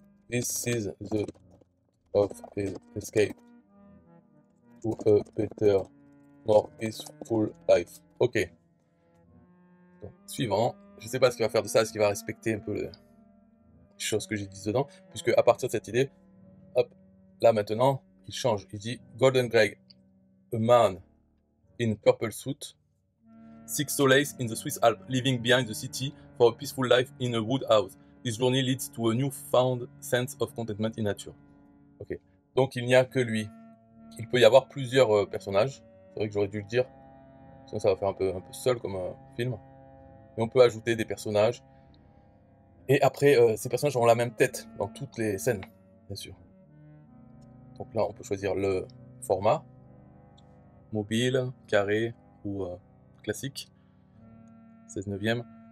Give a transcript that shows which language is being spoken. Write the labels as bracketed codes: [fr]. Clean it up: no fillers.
[en] This is the of his escape to a better, more peaceful life. [fr] Ok. Donc, suivant. Je sais pas ce qu'il va faire de ça, est-ce qu'il va respecter un peu les choses que j'ai dit dedans, puisque à partir de cette idée, hop, là maintenant, il change. Il dit [en] Golden Greg, a man in purple suit, seeks solace in the Swiss Alps, leaving behind the city for a peaceful life in a wood house. His journey leads to a newfound sense of contentment in nature. [fr] Ok. Donc il n'y a que lui. Il peut y avoir plusieurs personnages. C'est vrai que j'aurais dû le dire. Sinon ça va faire un peu seul comme film. Mais on peut ajouter des personnages. Et après, ces personnages auront la même tête dans toutes les scènes, bien sûr. Donc là, on peut choisir le format, mobile, carré ou classique, 16/9.